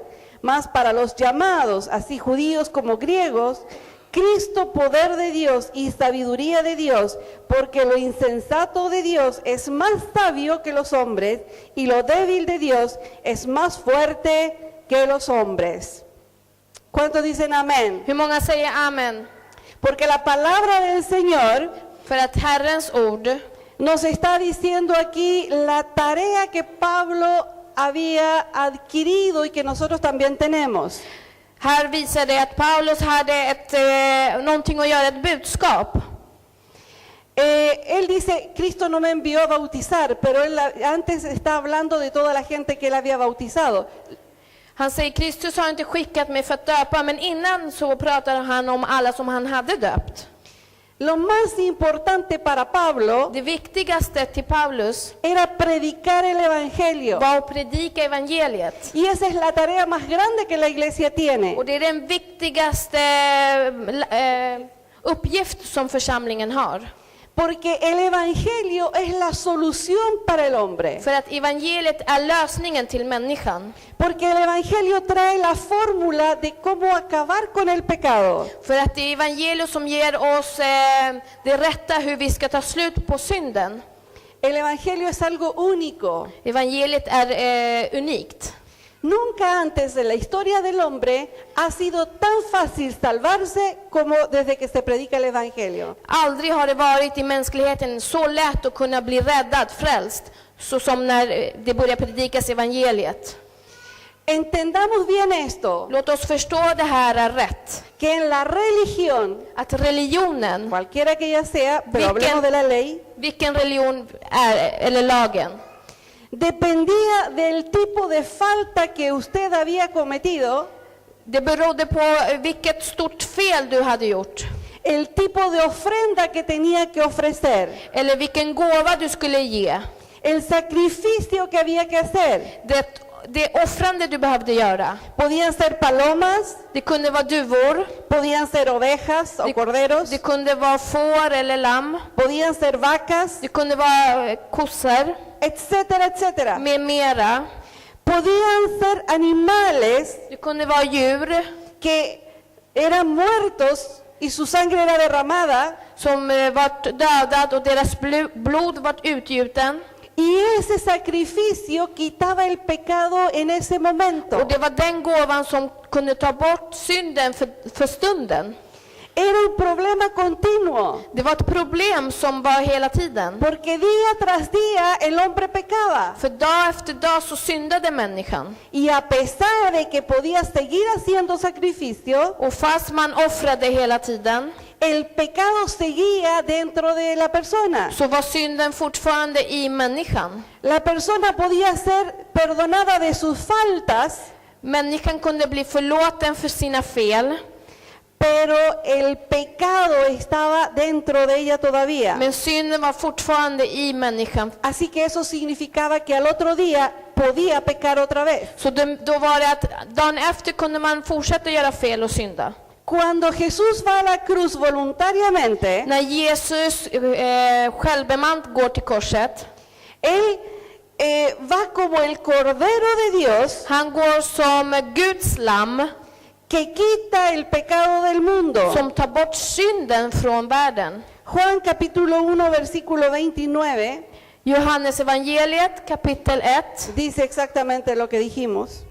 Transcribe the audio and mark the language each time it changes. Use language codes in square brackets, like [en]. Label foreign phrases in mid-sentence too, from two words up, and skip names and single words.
[es] Mas para los llamados, así judíos como griegos, Cristo poder de Dios y sabiduría de Dios, porque lo insensato de Dios es más sabio que los hombres y lo débil de Dios es más fuerte que los hombres. ¿Cuántos dicen amén? [sv] Hur många säger amen? [es] Porque la palabra del Señor [sv] För att Herrens ord [es] nos está diciendo aquí la tarea que Pablo había adquirido y que nosotros también tenemos. [sv] här visar det att Paulus hade någonting att göra, ett budskap. [es] Él dice: Cristo no me envió a bautizar, pero él antes está hablando de toda la gente que él había bautizado. [sv] Han säger: Kristus har inte skickat mig för att döpa, men innan så pratar han om alla som han hade döpt. [es] Lo más importante para Pablo [sv] Det viktigaste till Paulus [es] era predicar el evangelio. [sv] var att predika evangeliet. [es] Y esa es la tarea más grande que la iglesia tiene. [sv] Och det är den viktigaste uppgift som församlingen har. [es] Porque el evangelio es la solución para el hombre. [sv] För att evangeliet är lösningen till människan. [es] Porque el evangelio trae la fórmula de cómo acabar con el pecado. [sv] För att det är evangeliet som ger oss det rätta hur vi ska ta slut på synden. [es] El evangelio es algo único. [sv] Evangeliet är unikt. [es] Nunca antes en la historia del hombre ha sido tan fácil salvarse como desde que se predica el evangelio. [sv] Aldrig har det varit i mänskligheten så lätt att kunna bli räddad, frälst, så som när det börjar predikas evangeliet. [es] Entendamos bien esto, [sv] Låt oss förstå det här är rätt. [es] que en la religión, [sv] Att religionen, [es] cualquiera que ella sea, pero [sv] Vilken- [es] hablemos de la ley, [sv] vilken religion är, eller lagen, [es] dependía del tipo de falta que usted había cometido, [sv] det berodde på vilket stort fel du hade gjort. [es] el tipo de ofrenda que tenía que ofrecer, [sv] Eller vilken gåva du skulle ge. [es] el sacrificio que había que hacer. [sv] Det offrande du behövde göra. [es] Podían ser palomas, [sv] Det kunde vara duvor. [es] podían ser ovejas o corderos, [sv] Det kunde vara får eller lamm. [es] podían ser vacas, [sv] Det kunde vara kossor [es] etcétera, etcétera. [sv] med mera. [es] Podían ser animales [sv] Det kunde vara djur [es] que eran muertos y su sangre era derramada, [sv] som vart dödad och deras blod vart utgjuten. [es] y ese sacrificio quitaba el pecado en ese momento. [sv] Och det var den gåvan som kunde ta bort synden för stunden. [es] Era un problema continuo, [sv] Det var ett problem som var hela tiden. [es] porque día tras día el hombre pecaba. [sv] För dag efter dag så syndade människan. [es] Y a pesar de que podía seguir haciendo sacrificio, [sv] Och fast man offrade hela tiden [es] el pecado seguía dentro de la persona. [sv] så var synden fortfarande i människan. [es] La persona podía ser perdonada de sus faltas, [sv] Människan kunde bli förlåten för sina fel, [es] pero el pecado estaba dentro de ella todavía. [sv] men synden var fortfarande i människan. [es] Así que eso significaba que al otro día podía pecar otra vez. [sv] Så då var det att dagen efter kunde man fortsätta göra fel och synda. [es] Cuando Jesús va a la cruz voluntariamente, [sv] När Jesus självbemant går till korset, [es] Él va como el Cordero de Dios [sv] han går som Guds lamm [es] que quita el pecado del mundo. [sv] som tar bort synden från världen. [es] Juan capítulo 1 versículo 29 [sv] Johannes evangeliet kapitel 1, [es] dice exactamente lo que dijimos.